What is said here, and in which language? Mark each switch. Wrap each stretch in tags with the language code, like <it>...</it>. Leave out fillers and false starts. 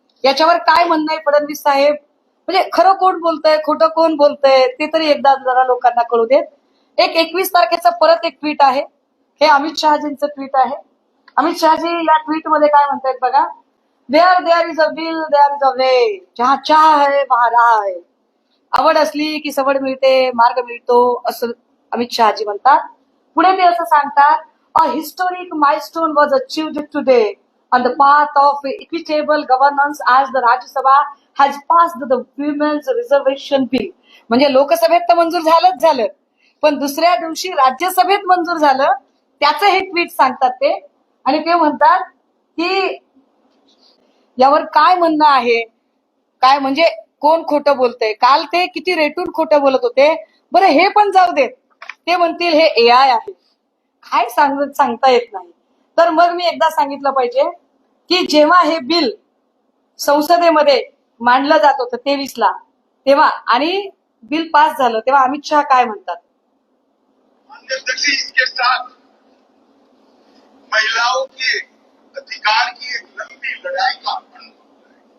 <mr>याच्यावर काय म्हणणं आहे फडणवीस साहेब? म्हणजे खरं कोण बोलतंय, खोटं कोण बोलतंय ते तरी एकदा जरा लोकांना कळू देत। एक 21 तारखेचं परत एक ट्विट आहे, हे अमित शहाजींचं ट्विट आहे। अमित शहाजी या ट्विट मध्ये काय म्हणतायत बघा,</mr> <en>there is a will there is a way,</en> <hi>जहां चाह है वहां राह है।</hi> <mr>आवड असली की सवड मिळते, मार्ग मिळतो, असं अमित शहाजी म्हणतात। पुढे ते असं सांगतात,</mr> <en>A historic milestone was achieved today on the path of equitable governance as the Rajya Sabha has passed the women's reservation bill.</en> <mr>म्हणजे लोकसभेत तर मंजूर झालं, पण दुसऱ्या दिवशी राज्यसभेत मंजूर झालं, त्याचं हे ट्विट सांगतात ते। आणि ते म्हणतात की यावर काय म्हणणं आहे, काय म्हणजे कोण खोटं बोलतंय? काल ते किती रेटून खोटं बोलत होते। बरं, हे पण जाऊ देत, ते म्हणतील हे AI आहे, काय सांगता येत नाही। तर मग मी एकदा सांगितलं पाहिजे की जेव्हा हे बिल संसदेमध्ये मांडलं जात होतं 23ला, तेव्हा आणि बिल पास झालं तेव्हा अमित शहा काय म्हणतात?</mr> <hi>इसके साथ महिलाओं के अधिकार की एक लंबी लड़ाई का आरंभ होता है।</hi>